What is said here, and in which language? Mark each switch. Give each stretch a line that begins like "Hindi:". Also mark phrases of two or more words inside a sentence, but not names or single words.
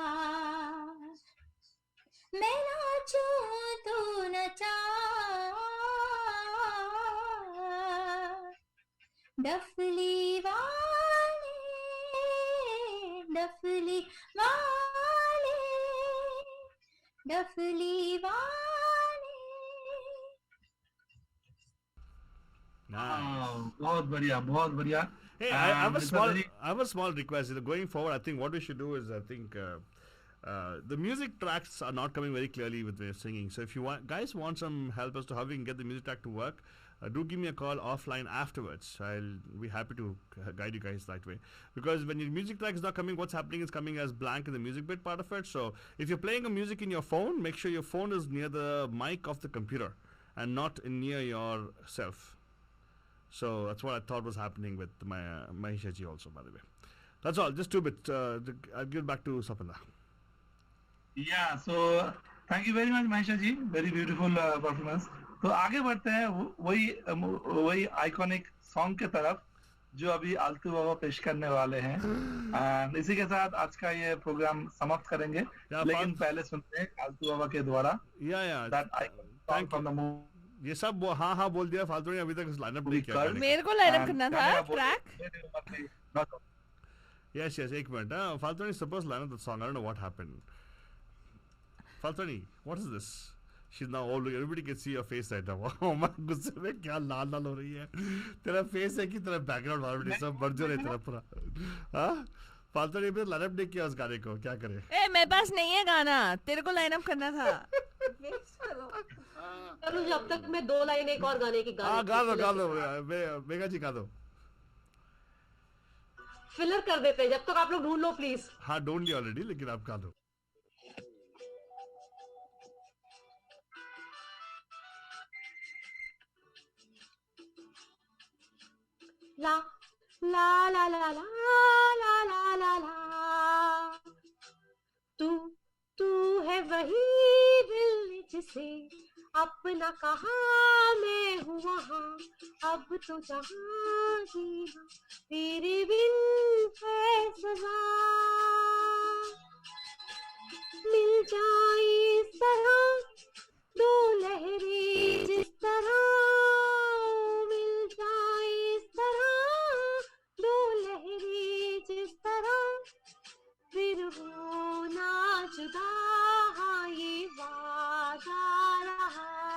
Hindi: मैं नाचूं तू नचा, डफली वाले, डफली वाले, डफली वाले।
English: Nice.
Hindi: बहुत बढ़िया, बहुत बढ़िया।
English: Hey, I have a Mr. small, Ravi, I have a small request. Going forward, I think what we should do is, I think the music tracks are not coming very clearly with the singing. So if you guys want some help as to how we can get the music track to work, do give me a call offline afterwards. I'll be happy to guide you guys that way. Because when your music track is not coming, what's happening is coming as blank in the music bit part of it. So if you're playing a music in your phone, make sure your phone is near the mic of the computer and not near yourself. So that's what I thought was happening with my Mahisha ji also, by the way. That's all. Just 2 bits. I'll give it back to Sapanda. yeah, so thank you very much Mahisha जी, very beautiful performance।
Hindi: तो आगे बढ़ते हैं वही
English: iconic song
Hindi: के तरफ जो अभी आलतू बाबा पेश करने वाले हैं। एंड इसी के साथ आज का ये प्रोग्राम समाप्त करेंगे, लेकिन पहले सुनते हैं आलतू बाबा के द्वारा
English: that iconic from the movie.
Hindi: ये सब हाँ हाँ बोल दिया फालतू ने, अभी तक लाइनअप नहीं किया। मेरे को लाइनअप करना था ट्रैक। Yes, एक मिनट। फालतू ने
English: suppose lineup the song.
Hindi: I don't know what happened. Faltani, what is this? She's now all looking. Everybody can see your face right now. Oh my, गुस्से में क्या लाल लाल हो रही है। तेरा फेस है कि तेरा बैकग्राउंड वाला सब बर्जर है तेरा पूरा। हाँ? फालतू ने भी लाइनअप नहीं किया उस गाने को, क्या करे? ए मेरे पास नहीं है गाना, तेरे को लाइनअप करना था। चलो जब तक मैं 2 लाइन एक और गाने की हाँ गा दो मेगा जी गा दो। फिलर कर देते हैं जब तक आप लोग ढूंढ लो प्लीज। हाँ ढूंढ लिया ऑलरेडी, लेकिन आप गा दो। ला ला ला ला ला ला ला ला ला, तू है वही दिल जिसे अपना कहा मैं हूँ वहाँ, अब तो जहाँ जीना तेरे बिन है सजा। मिल जाए इस तरह 2 लहरें जिस तरह, मिल जाए इस तरह 2 लहरें जिस तरह, फिर होना जुदा हाँ ये वादा रहा।